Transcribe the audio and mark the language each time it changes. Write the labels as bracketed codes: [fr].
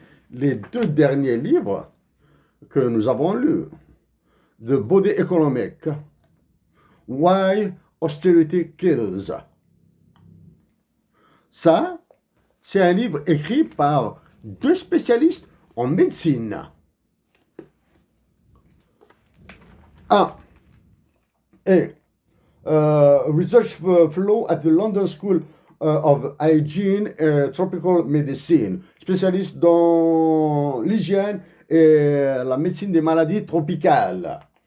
[fr] les deux derniers livres que nous avons lus. [en] The Body Economic, Why Austerity Kills. [fr] Ça, c'est un livre écrit par deux spécialistes en médecine. Un est [en] Research Fellow at the London School of Hygiene and Tropical Medicine, [fr] spécialiste dans l'hygiène et la médecine des maladies tropicales.